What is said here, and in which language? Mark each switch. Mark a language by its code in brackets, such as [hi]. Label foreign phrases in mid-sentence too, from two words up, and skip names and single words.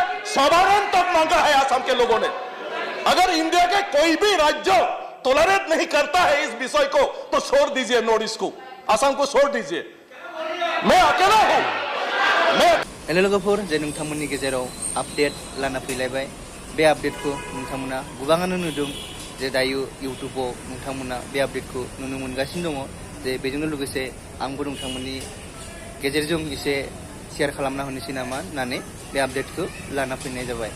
[hi] साधारण तक मांगा है आसाम के लोगों ने। अगर इंडिया के कोई भी राज्य टॉलरेट नहीं करता है इस विषय को तो छोड़ दीजिए नॉर्थ ईस्ट को, आसाम को छोड़ दीजिए। मैं अकेला हूं। [brx] हेलो लोगोफोर, जे नोंथांमोननि गेजेराव आपडेट लाना फैलायबाय। बे आपडेटखौ नोंथांमोना गोबाङानो नुदों जे दायो इउट्यूबाव नोंथांमोना बे आपडेटखौ नुनो मोनगासिनो दङ। जे बेजोंनो लोगोसे आंबो नोंथांमोननि गेजेरजों एसे शेयार खालामना होनोसै नामा होननानै बे आपडेटखौ लाना फैनाय जाबाय।